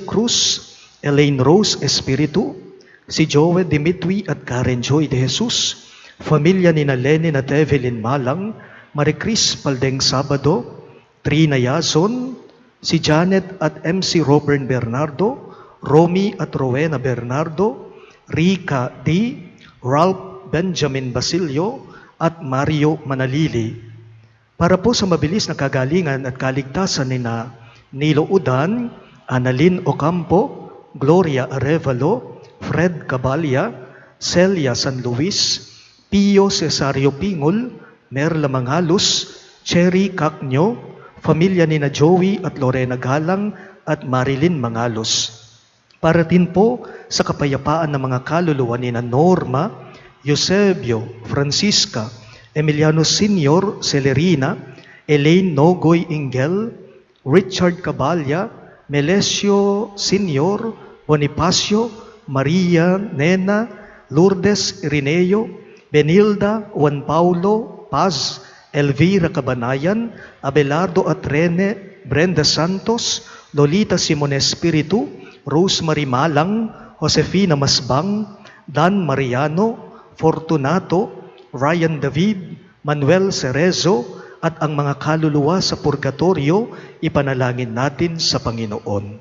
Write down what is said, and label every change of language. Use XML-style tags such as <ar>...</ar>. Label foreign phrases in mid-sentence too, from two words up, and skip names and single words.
<tl>Cruz, Elaine Rose Espiritu, si Joe Dimitri at Karen Joy de Jesus, Familia nina Lenin at Evelyn Malang, Maricris Paldeng Sabado, Trina Yason, si Janet at MC Robert Bernardo, Romy at Rowena Bernardo, Rica D, Ralph Benjamin Basilio, at Mario Manalili. Para po sa mabilis na kagalingan at kaligtasan nina Nilo Udan, Annalyn Ocampo, Gloria Arevalo, Fred Cabalya, Celia San Luis, Pio Cesario Pingol, Merla Mangalus, Cherry Cacnyo, Familia nina Joey at Lorena Galang at Marilyn Mangalos. Para din po sa kapayapaan ng mga kaluluwa nina Norma, Eusebio, Francisca, Emiliano Senior Celerina, Elaine Nogoy Ingel, Richard Cabalya, Melesio Senior, Bonifacio, Maria Nena, Lourdes Irineo, Benilda, Juan Paulo, Paz, Elvira Cabanayan, Abelardo at Rene, Brenda Santos, Lolita Simone Espiritu, Rosemary Malang, Josefina Masbang, Dan Mariano, Fortunato, Ryan David, Manuel Cerezo, at ang mga kaluluwa sa purgatorio, ipanalangin natin sa Panginoon.</tl>